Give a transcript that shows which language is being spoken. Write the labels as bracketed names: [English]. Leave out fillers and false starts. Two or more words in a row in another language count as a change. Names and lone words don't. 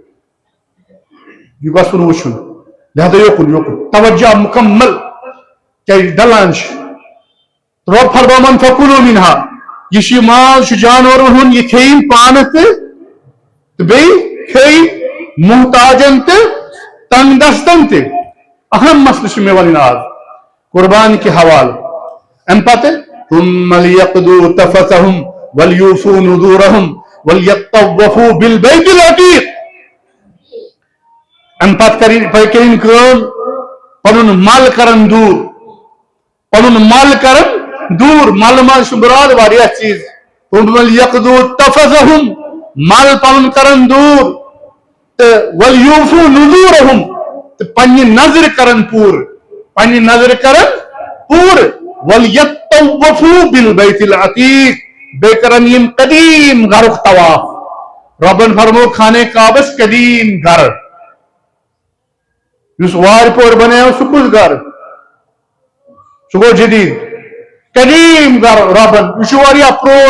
[Kashmiri] یہ گژھُن وٕچھُن لہذا یوکُن توجہ مکمل کیازِ ڈلان چھِ رب فرماون [Arabic] فَكُلُوا مِنْهَا [Kashmiri] یہ چھُ ماز چھُ جانورن ہُنٛد یہِ کھیٚیِن پانہٕ تہِ بیٚیہِ کھیٚیہِ محتاجن تہِ تنگ دستن تہِ اہم مسلہٕ چھُ مےٚ وَنٕنۍ آز قربان کہِ حوالہٕ امہِ پتہٕ [Arabic] ثُمَّ لِيَقْضُوا تَفَثَهُمْ وَلْيُوفُوا نُذُورَهُمْ وَلْيَطَّوَّفُوا بِالْبَيْتِ الْعَتِيقِ [Kashmiri] امہِ پتہٕ کٔرِنۍ کٲم پنُن مل کرن دوٗر مل منٛز چھُ مُراد واریاہ چیٖز [Arabic] وَلْيَقْضُوا تَفَثَهُمْ [Kashmiri] مل پنُن کرن دوٗر تہٕ [Arabic] وَلْيُوفُوا نُذُورَهُمْ [Kashmiri] تہٕ پننہِ نظرِ کرن پوٗرٕ [Arabic] وَلْيَطَّوَّفُوا بِالْبَيْتِ الْعَتِيقِ [Kashmiri] بیٚیہِ کرن یِم قدیٖم گرُک طواف ربن فرمو خانہ کعبس قدیٖم گر یُس وارِ پور بنیو سُہ کُس گر سُہ گوٚو جدید قدیٖم گر ربن یہ چھُ واریاہ پرون